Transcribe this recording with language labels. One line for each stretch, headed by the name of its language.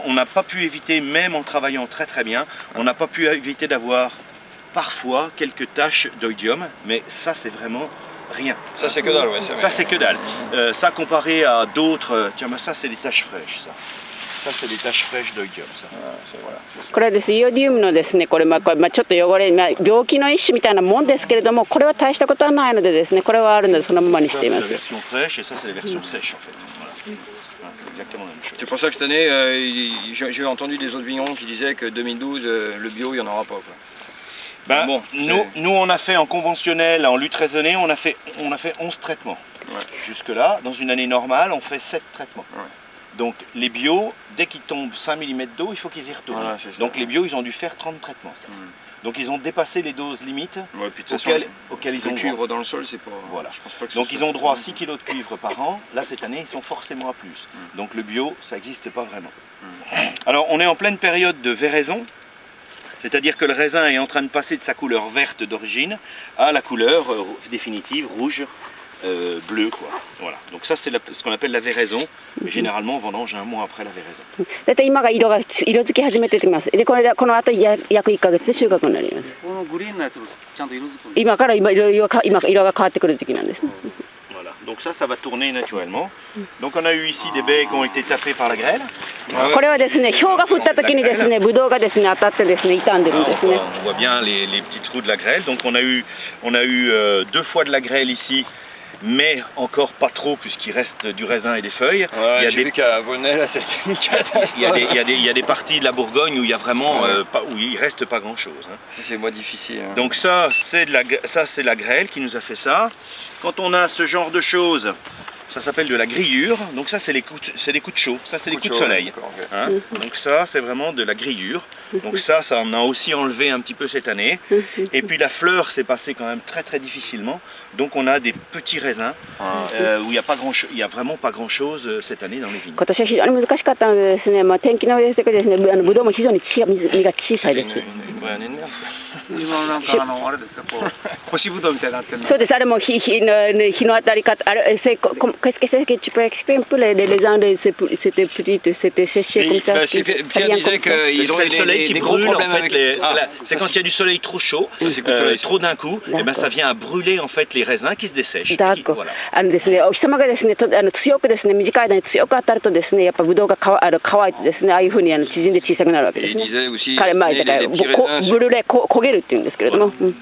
French: On n'a pas pu éviter, même en travaillant très très bien, on n'a pas pu éviter d'avoir parfois quelques taches d'oïdium, mais ça, c'est vraiment rien. Ça, c'est que dalle, ouais. Ça, c'est que dalle. Ça, comparé à d'autres, tiens, ça, c'est des taches fraîches, ça. Ça, c'est des taches fraîches d'oïdium, ça. Voilà.
Japanese: これはですね、イオディウムのですね、これちょっと汚れ、病気の一種みたいなもんですけれども、これは大したことはないのでですね、これはあるのでそのままにしています。
French: Ça, c'est la version fraîche et ça, c'est la version sèche, en fait. Voilà. C'est exactement la même chose. C'est pour ça que cette année, j'ai entendu des autres vignerons qui disaient que 2012, le bio, il n'y en aura pas, quoi. Ben, bon, nous, on a fait en conventionnel, en lutte raisonnée, on a fait 11 traitements. Ouais. Jusque-là, dans une année normale, on fait 7 traitements. Ouais. Donc les bio, dès qu'ils tombent 5 mm d'eau, il faut qu'ils y retournent. Voilà, donc les bio, ils ont dû faire 30 traitements. Donc ils ont dépassé les doses limites auxquelles ils ont droit. Le cuivre dans le sol, c'est pas... Voilà. Je pense pas que donc ils ont droit à 6 kg de cuivre par an. Là, cette année, ils sont forcément à plus. Donc le bio, ça n'existe pas vraiment. Alors on est en pleine période de véraison. C'est-à-dire que le raisin est en train de passer de sa couleur verte d'origine à la couleur définitive, rouge, bleu, quoi. Voilà. Donc ça, c'est ce qu'on appelle la véraison. Mais généralement, on vendange un mois après la véraison.
Japanese: だいたい今が色づき始めてきます。で、この後約1ヶ月で収穫になります。このグリーンのやつもちゃんと色づくんですか？今から色が変わってくる時期なんです。
French: Voilà. Donc ça va tourner naturellement. Donc on a eu ici des baies qui ont été tapées par la grêle.
Japanese: これはですね、氷が降った時にですね、ブドウがですね当たってですね傷んでるんですね。
French: On voit bien les petits trous de la grêle. Donc on a eu 2 fois de la grêle ici. Mais encore pas trop puisqu'il reste du raisin et des feuilles. Ouais, il y a des parties de la Bourgogne où il y a vraiment où il reste pas grand chose. Hein. C'est moins difficile. Hein. Donc ça c'est la grêle qui nous a fait ça. Quand on a ce genre de choses, ça s'appelle de la grillure. Donc ça c'est des coups de chaud. Ça c'est des coups de soleil. Hein. Donc ça c'est vraiment de la grillure. Donc ça on a aussi enlevé un petit peu cette année. Et puis la fleur s'est passée quand même très très difficilement. Donc on a des petits raisins où il y a vraiment pas grand chose cette année dans les vignes.
Japanese: 今年は非常に難しかったのでですね、天気の上でですね、ブドウも非常に実が小さいです。今なんかあれですか、こう干しぶどうみたいになってるの。そうです。あれも日の当たり方、
French: qu'est-ce que c'est que tu peux expliquer un peu les uns c'était petit, c'était séché comme ça. Pierre disait qu'ils ont des gros problèmes avec c'est quand il y a du soleil trop chaud, trop d'un coup, et ben ça vient à brûler en fait les raisins qui se dessèchent. D'accord.
Japanese: ですね、お日様がですね、強くですね、短い間に強く当たるとですね、やっぱブドウが乾いてですね、ああいうふうに縮んで小さくなるわけですね。彼前だからブルーレ焦げるっていうんですけれども。